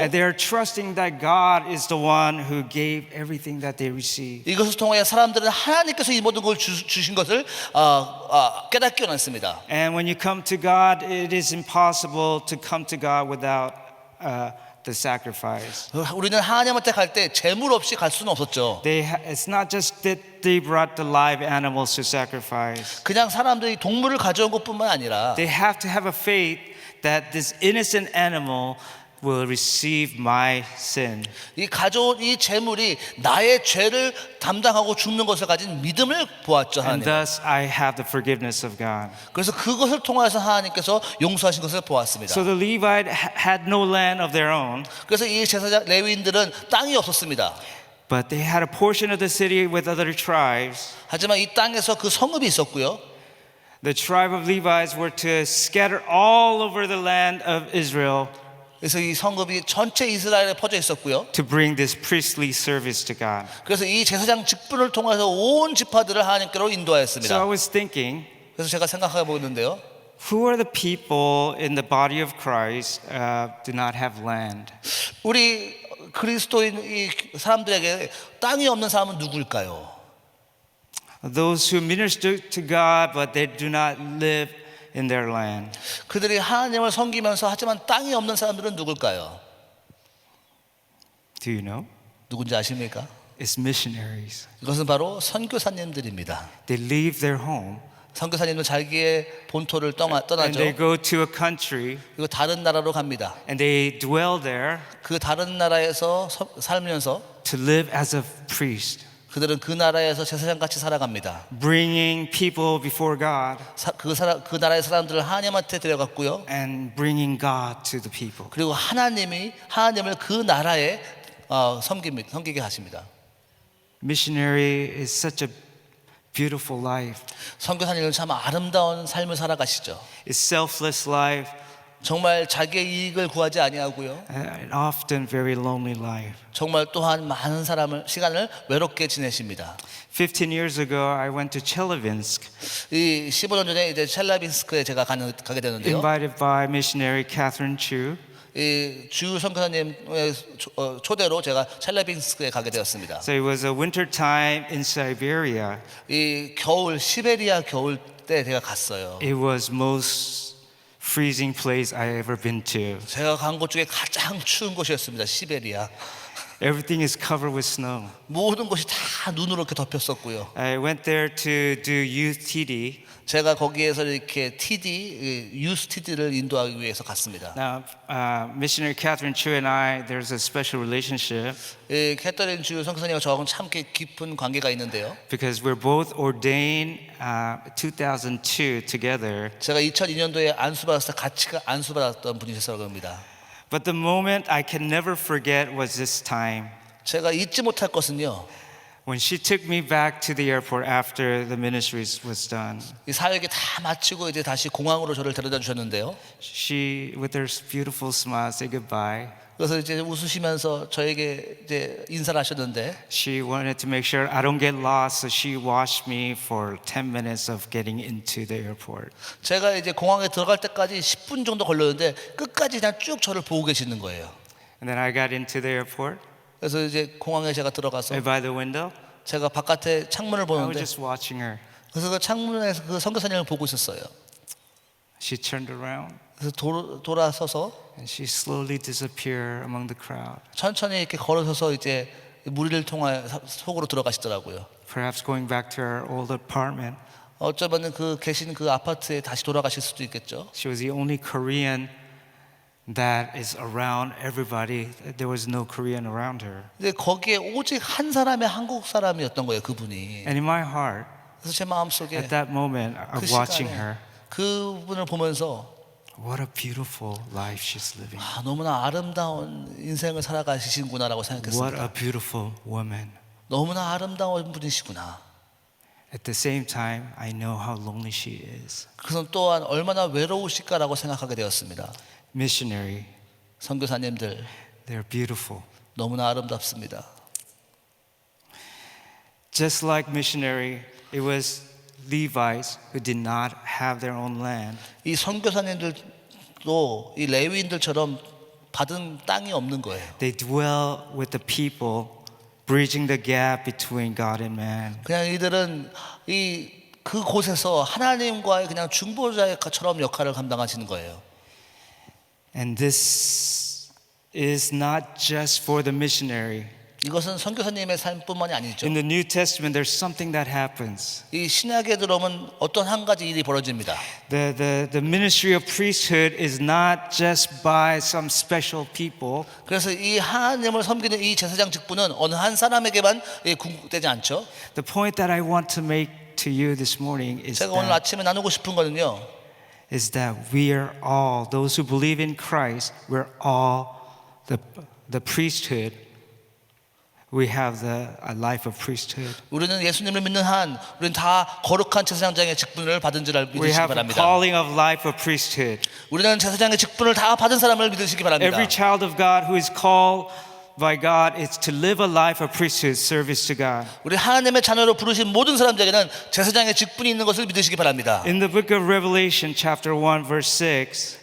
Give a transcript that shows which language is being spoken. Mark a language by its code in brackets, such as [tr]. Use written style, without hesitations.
[en] and they are trusting that God is the one who gave everything that they received. [ko] 이것을 통해 사람들은 하나님께서 이 모든 걸 주신 것을 깨닫기 원했습니다. [en] And when you come to God, it is impossible to come to God without the sacrifice. [ko] 우리는 하나님한테 갈 때 제물 없이 갈 수는 없었죠. [en] It's not just that they brought the live animals to sacrifice. [ko] 그냥 사람들이 동물을 가져온 것뿐만 아니라 [en] They have to have a faith that this innocent animal will receive my sin. [ko] 이 가져온 이 제물이 나의 죄를 담당하고 죽는 것을 가진 믿음을 보았죠. [en] And [ko] 하나님. [en] thus I have the forgiveness of God. [ko] 그래서 그것을 통해서 하나님께서 용서하신 것을 보았습니다. [en] So the Levite had no land of their own, [ko] 그래서 이 제사장 레위인들은 땅이 없었습니다. [en] but they had a portion of the city with other tribes. [ko] 하지만 이 땅에서 그 성읍이 있었고요. [en] The tribe of Levites were to scatter all over the land of Israel [ko] 그래서 이 성읍이 전체 이스라엘에 퍼져 있었고요. [en] to bring this priestly service to God. [ko] 그래서 이 제사장 직분을 통해서 온 지파들을 하나님께로 [en] So I [ko] 인도하였습니다. [en] was thinking, [ko] 그래서 제가 생각해 보는데요. [en] who are the people in the body of Christ do not have land? [ko] 우리 그리스도인 이 사람들에게 땅이 없는 사람은 누구일까요? [en] Those who minister to God, but they do not live in their land. [ko] 그들이 하나님을 섬기면서 하지만 땅이 없는 사람들은 누굴까요? [en] Do you know? [ko] 누군지 아십니까? [en] It's missionaries. [ko] 이것은 바로 선교사님들입니다. [en] They leave their home [ko] 선교사님은 자기의 본토를 [en] and [ko] 떠나죠. [en] they go to a country [ko] 그리고 다른 나라로 갑니다. [en] and they dwell there [ko] 그 다른 나라에서 살면서 [en] to live as a priest, [ko] 그들은 그 나라에서 제사장같이 살아갑니다. [en] bringing people before God [ko] 그 나라의 사람들을 하나님한테 데려갔고요. [en] and bringing God to the people. [ko] 그리고 하나님을 그 나라에 섬기게 하십니다. [en] Missionary is such a beautiful life. [ko] 선교사님은 참 아름다운 삶을 살아가시죠. [en] It's selfless life [ko] 정말 자기의 이익을 구하지 아니하고요. [en] and often very lonely life. [ko] 정말 또한 많은 시간을 외롭게 지내십니다. [en] 15 years ago, I went to Chelyabinsk, [ko] 이 15년 전에 이제 첼라빈스크에 제가 가게 되는데요. [en] invited by missionary Catherine Chu. [ko] 이 주 선교사님의 초대로 제가 첼라빈스크에 가게 되었습니다. [en] So it was a winter time in Siberia. [ko] 이 시베리아 겨울 때 제가 갔어요. [en] It was most freezing place I ever been to. [ko] 제가 간 곳 중에 가장 추운 곳이었습니다. 시베리아. [en] Everything is covered with snow. [ko] 모든 곳이 다 눈으로 이렇게 덮였었고요. [en] I went there to do youth TD. [ko] 제가 거기에서 이렇게 유스 TD를 인도하기 위해서 갔습니다. [en] Now, missionary Catherine Chu and I, there's a special relationship [ko] 이 캐터린 주 선교사님과 저하고는 참 깊은 관계가 있는데요. [en] because we're both ordained 2002 together. [ko] 제가 2002년도에 안수받았을 때 같이 안수받았던 분이셔서 그럽니다. [en] But the moment I can never forget was this time [ko] 제가 잊지 못할 것은요. [en] when she took me back to the airport after the ministry was done. [ko] 이 사역이 다 마치고 이제 다시 공항으로 저를 데려다 주셨는데요. [en] She, with her beautiful smile, said goodbye. [ko] 그래서 이제 웃으시면서 저에게 이제 인사를 하셨는데 [en] She wanted to make sure I don't get lost, so she watched me for 10 minutes of getting into the airport. [ko] 제가 이제 공항에 들어갈 때까지 10분 정도 걸렸는데 끝까지 그냥 쭉 저를 보고 계시는 거예요. [en] And then I got into the airport, [ko] 그래서 이제 공항에 제가 들어가서 [en] right by the window. [ko] 제가 바깥에 창문을 [en] I was [ko] 보는데 [en] just watching her. [ko] 그래서 그 창문에서 그 선교사님을 보고 있었어요. [en] She turned around [ko] 그래서 돌아서서 [en] and she slowly disappeared among the crowd, [ko] 천천히 이렇게 걸어서서 이제 무리를 통해 속으로 들어가시더라고요. [en] perhaps going back to her old apartment. [ko] 어쩌면 그 계신 그 아파트에 다시 돌아가실 수도 있겠죠. [en] She was the only Korean that is around everybody. There was no Korean around her. [ko] 근데 거기에 오직 한 사람의 한국 사람이었던 거예요, 그분이. [en] And in my heart, [ko] 그래서 제 마음속에 [en] at that moment [ko] 그 [en] of watching [ko] 시간에 [en] her, [ko] 그분을 보면서 [en] what a beautiful life she's living. [ko] 아, 너무나 아름다운 인생을 살아가시는구나라고 [en] What [ko] 생각했습니다. [en] a beautiful woman. [ko] 너무나 아름다운 분이시구나. [en] At the same time, I know how lonely she is. [ko] 그것은 또한 얼마나 외로우실까라고 생각하게 되었습니다. [en] Missionary, [ko] 선교사님들 [en] they're beautiful. [ko] 너무나 아름답습니다. [en] Just like missionary, it was Levites who did not have their own land. [ko] 이 선교사님들도 이 레위인들처럼 받은 땅이 없는 거예요. [en] They dwell with the people, bridging the gap between God and man. [ko] 그냥 이들은 이 그 곳에서 하나님과의 그냥 중보자처럼 역할을 감당하시는 거예요. [en] And this is not just for the missionary. [ko] 이것은 선교사님의 삶뿐만이 아니죠. [en] In the New Testament, there's something that happens. [ko] 이 신약에 들어오면 어떤 한 가지 일이 벌어집니다. [en] The ministry of priesthood is not just by some special people. [ko] 그래서 이 하나님을 섬기는 이 제사장 직분은 어느 한 사람에게만 궁극되지 않죠. [en] The point that I want to make to you this morning [ko] 제가 오늘 아침에 나누고 싶은 거는요. [en] is that we are all, those who believe in Christ, we're all the priesthood. We have a life of priesthood. [ko] 우리는 예수님을 믿는 한 우리는 다 거룩한 제사장의 직분을 받은 줄 [en] We [ko] 믿으시기 [en] have a [ko] 바랍니다. [en] calling of life of priesthood. [ko] 우리는 제사장의 직분을 다 받은 사람을 믿으시기 바랍니다. [en] Every child of God who is called by God is to live a life of priesthood, service to God. [ko] 우리 하나님의 자녀로 부르신 모든 사람들에게는 제사장의 직분이 있는 것을 믿으시기 바랍니다. [en] In the book of Revelation, chapter 1, verse 6,